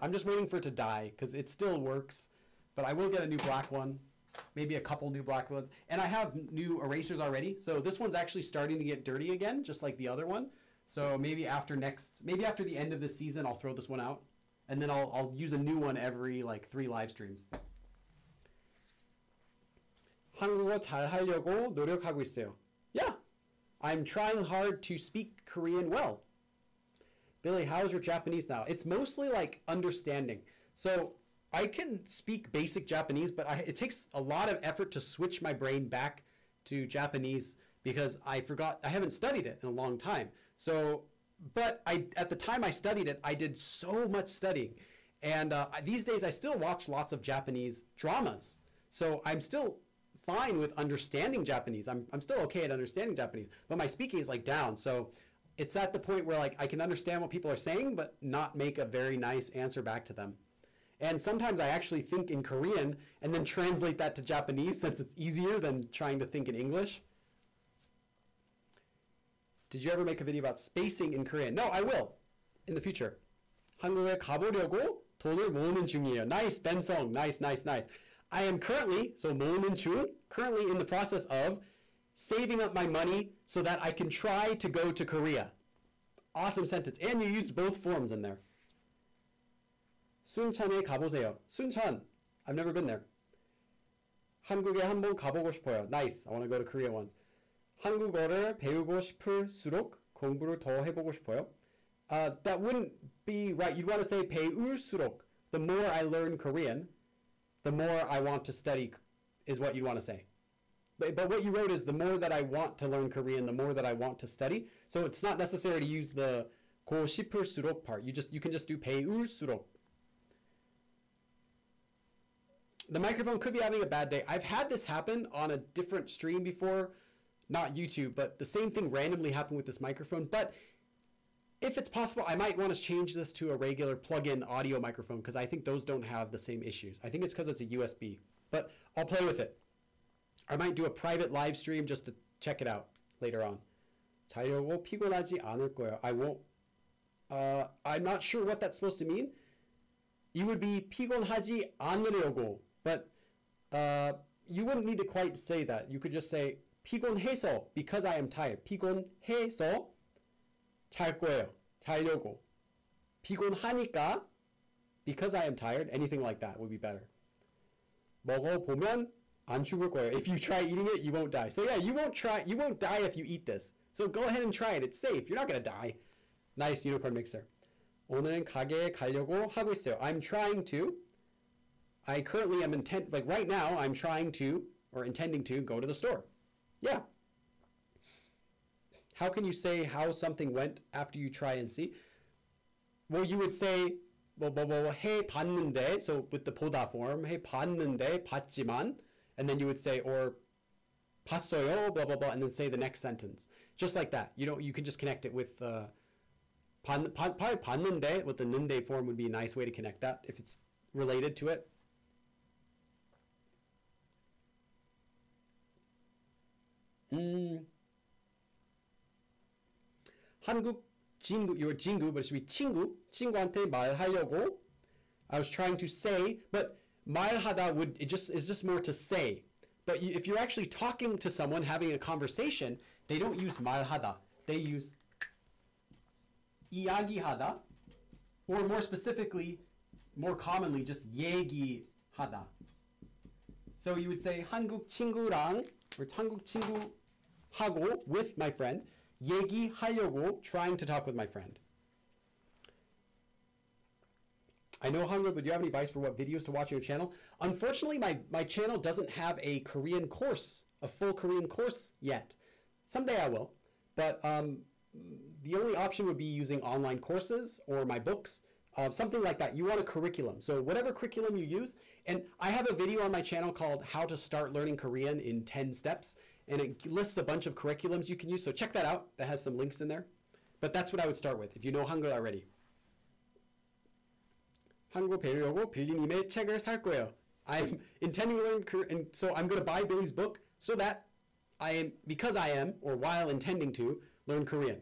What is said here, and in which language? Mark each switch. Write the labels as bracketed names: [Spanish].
[English] I'm just waiting for it to die because it still works, but I will get a new black one. Maybe a couple new black ones. And I have new erasers already. So this one's actually starting to get dirty again, just like the other one. So maybe after the end of this season, I'll throw this one out. And then I'll use a new one every like 3 live streams. [Korean] 한국어 잘 하려고 노력하고 있어요. [English] Yeah, I'm trying hard to speak Korean well. Billy, how's your Japanese now? It's mostly like understanding. So I can speak basic Japanese, but it takes a lot of effort to switch my brain back to Japanese because I haven't studied it in a long time. So, but at the time I studied it, I did so much studying. And these days I still watch lots of Japanese dramas. So I'm still fine with understanding Japanese. I'm still okay at understanding Japanese, but my speaking is like down. So it's at the point where like I can understand what people are saying, but not make a very nice answer back to them. And sometimes I actually think in Korean and then translate that to Japanese since it's easier than trying to think in English. Did you ever make a video about spacing in Korean? No, I will in the future. [Korean] 한국에 가보려고 돈을 모으는 중이에요. [English] Nice, Bensong. Nice, nice, nice. I am currently, so [Korean] 모으는 중, [English] currently in the process of saving up my money so that I can try to go to Korea. Awesome sentence. And you used both forms in there. [Korean] 순천에 가보세요. 순천. [English] I've never been there. [Korean] 한국에 한번 가보고 싶어요. [English] Nice. I want to go to Korea once. [Korean] 한국어를 배우고 싶을수록 공부를 더 해보고 싶어요. [English] That wouldn't be right. You'd want to say [Korean] 배울수록. [English] The more I learn Korean, the more I want to study is what you'd want to say. But what you wrote is the more that I want to learn Korean, the more that I want to study. So it's not necessary to use the [Korean] 고 싶을수록 [English] part. You can just do 배울수록. The microphone could be having a bad day. I've had this happen on a different stream before, not YouTube, but the same thing randomly happened with this microphone. But if it's possible, I might want to change this to a regular plug-in audio microphone because I think those don't have the same issues. I think it's because it's a USB, but I'll play with it. I might do a private live stream just to check it out later on. [Korean] 자려고 피곤하지 않을 거예요. [English] I won't. I'm not sure what that's supposed to mean. You would be [Korean] 피곤하지 않으려고, [English] but you wouldn't need to quite say that. You could just say [Korean] 피곤해서, [English] because I am tired. [Korean] 피곤해서 잘 거예요. 자려고. 피곤하니까, [English] because I am tired. Anything like that would be better. [Korean] 먹어보면 안 죽을 거예요. [English] If you try eating it, you won't die. So yeah, you won't die if you eat this. So go ahead and try it. It's safe. You're not going to die. Nice unicorn mixer. [Korean] 오늘은 가게에 가려고 하고 있어요. [English] I'm trying to. I currently am like right now, I'm trying to, or intending to, go to the store. Yeah. How can you say how something went after you try and see? Well, you would say, [Korean] 해봤는데, [English] so with the boda form, 해봤는데, 봤지만, and then you would say, or 봤어요, blah, blah, blah, and then say the next sentence. Just like that. You can just connect it with, 봤는데, with the 는데 form would be a nice way to connect that, if it's related to it. 한국 친구, your 친구, but it should be 친구, [Korean] 친구한테 말하려고. [English] I was trying to say, but 말하다 is just more to say. But if you're actually talking to someone, having a conversation, they don't use 말하다. They use 이야기하다, or more specifically, more commonly, just 얘기하다. So you would say [Korean] 한국 친구랑, [English] or [Korean] 한국 친구하고, [English] with my friend, [Korean] 얘기하려고, [English] trying to talk with my friend. I know Hangul, but do you have any advice for what videos to watch on your channel? Unfortunately, my channel doesn't have a Korean course, a full Korean course yet. Someday I will. But the only option would be using online courses or my books, something like that. You want a curriculum. So whatever curriculum you use. And I have a video on my channel called How to Start Learning Korean in 10 Steps. And it lists a bunch of curriculums you can use. So check that out. That has some links in there. But that's what I would start with if you know Hangul already. [Korean] 한국 배우려고 빌리님의 책을 살 거예요. [English] I'm intending to learn Korean, so I'm going to buy Billy's book so that because I am, or while intending to, learn Korean.